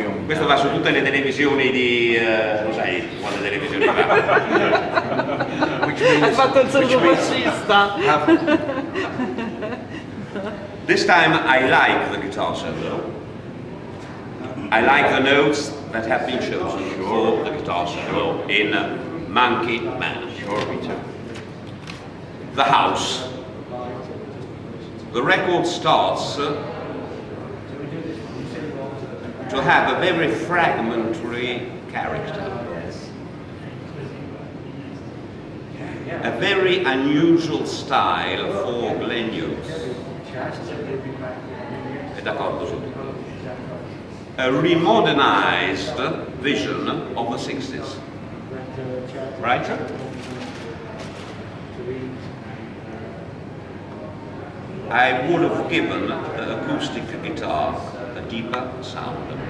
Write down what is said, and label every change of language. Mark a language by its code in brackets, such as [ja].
[it] Questo va su tutte le televisioni di... lo sai, quale televisioni va? Hai fatto il saluto fascista. [en] This time I like the guitar solo. I like the notes that have been chosen for the guitar solo in Monkey Man. Sure, me too. The house. The record starts to have a very fragmentary character. A very unusual style for Glenn Hughes. [it] È d'accordo su tutto. [en] a remodernized vision of the 60s. Right? I would have given the acoustic guitar a deeper sound.